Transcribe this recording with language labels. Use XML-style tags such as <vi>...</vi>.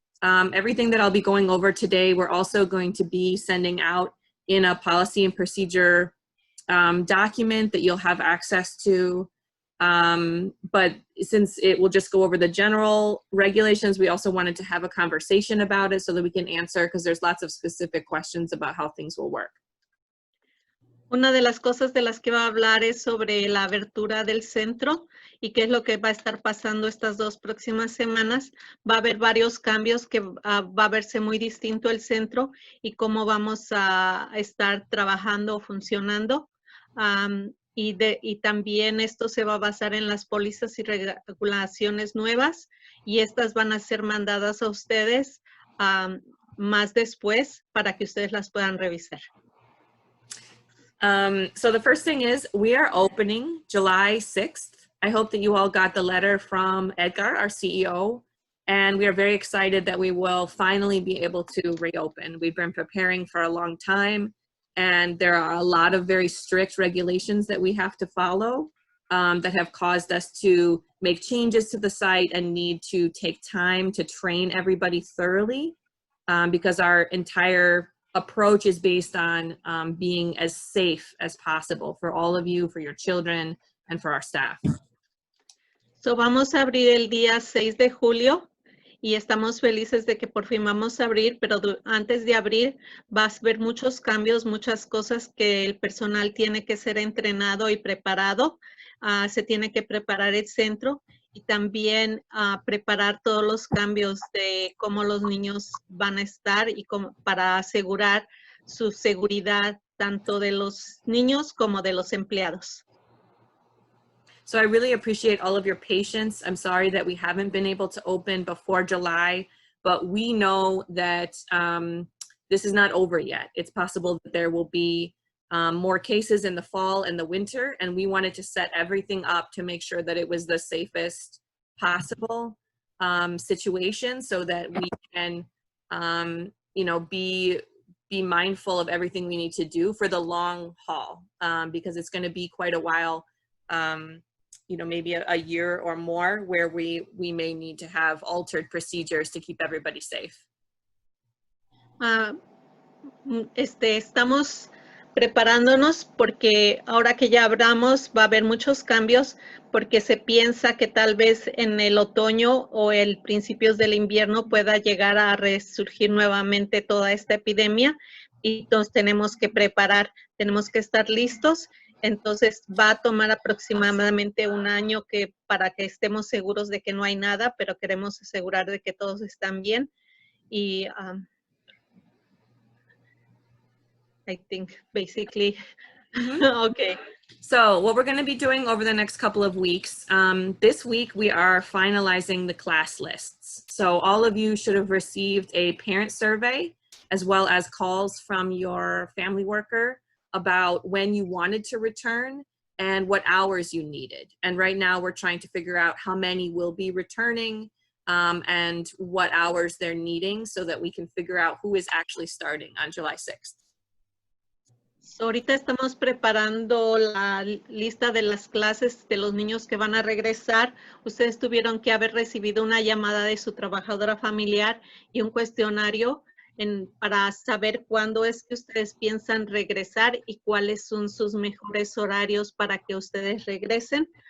<en>Everything that I'll be going over today, we're also going to be sending out in a policy and procedure document that you'll have access to. But since it will just go over the general regulations, we also wanted to have a conversation about it so that we can answer, because there's lots of specific questions about how things will work.</en> <es>Una de las cosas de las que va a hablar es sobre la abertura del centro y qué es lo que va a estar pasando estas 2 próximas semanas. Va a haber varios cambios que va a verse muy distinto el centro y cómo vamos a estar trabajando o funcionando. Y también esto se va a basar en las pólizas y regulaciones nuevas, y estas van a ser mandadas a ustedes más después para que ustedes las puedan revisar.</es> <en>So the first thing is we are opening July 6th. I hope that you all got the letter from Edgar, our CEO, and we are very excited that we will finally be able to reopen. We've been preparing for a long time, and there are a lot of very strict regulations that we have to follow that have caused us to make changes to the site and need to take time to train everybody thoroughly, because our entire approach is based on being as safe as possible for all of you, for your children, and for our staff.</en> <es>So vamos a abrir el día 6 de julio. Y estamos felices de que por fin vamos a abrir, pero antes de abrir va a haber muchos cambios, muchas cosas que el personal tiene que ser entrenado y preparado. Se tiene que preparar el centro y también preparar todos los cambios de cómo los niños van a estar y para asegurar su seguridad tanto de los niños como de los empleados.</es> <en>So I really appreciate all of your patience. I'm sorry that we haven't been able to open before July, but we know that this is not over yet. It's possible that there will be more cases in the fall and the winter, and we wanted to set everything up to make sure that it was the safest possible situation, so that we can, you know, be mindful of everything we need to do for the long haul, because it's going to be quite a while. You know, maybe a year or more where we may need to have altered procedures to keep everybody safe.</en> <es>Estamos preparándonos porque ahora que ya abramos va a haber muchos cambios, porque se piensa que tal vez en el otoño o el principios del invierno pueda llegar a resurgir nuevamente toda esta epidemia, y entonces tenemos que preparar, tenemos que estar listos. Entonces va a tomar aproximadamente un año para que estemos seguros de que no hay nada, pero queremos asegurar de que todos están bien.</es> <en>Y I think basically, okay. So what we're going to be doing over the next couple of weeks, this week we are finalizing the class lists. So all of you should have received a parent survey as well as calls from your family worker about when you wanted to return and what hours you needed. And right now we're trying to figure out how many will be returning and what hours they're needing so that we can figure out who is actually starting on July 6th.</en> <es>So, ahorita estamos preparando la lista de las clases de los niños que van a regresar. Ustedes tuvieron que haber recibido una llamada de su trabajadora familiar y un cuestionario para saber cuándo es que ustedes piensan regresar y cuáles son sus mejores horarios para que ustedes regresen.</es>